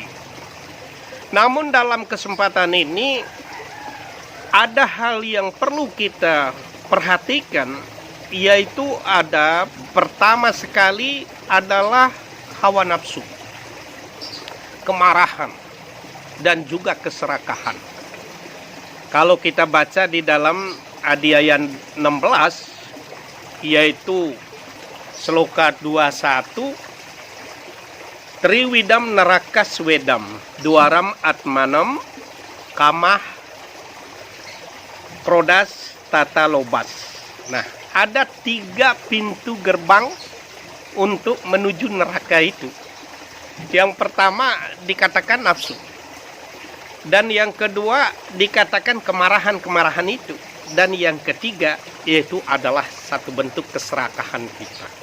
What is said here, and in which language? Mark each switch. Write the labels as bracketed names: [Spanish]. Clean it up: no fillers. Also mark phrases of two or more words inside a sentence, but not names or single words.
[Indonesian] Namun dalam kesempatan ini ada hal yang perlu kita perhatikan, yaitu ada pertama sekali adalah hawa nafsu, kemarahan, dan juga keserakahan. Kalau kita baca di dalam Adhyaya 16, yaitu Sloka 21, [Sanskrit] Triwidam Narakas Wedam Duaram Atmanam Kamah Krodas Tata Lobas. [Indonesian] Nah, ada 3 pintu gerbang untuk menuju neraka itu. Yang pertama dikatakan nafsu. Dan yang kedua dikatakan kemarahan-kemarahan itu. Dan yang ketiga yaitu adalah satu bentuk keserakahan kita.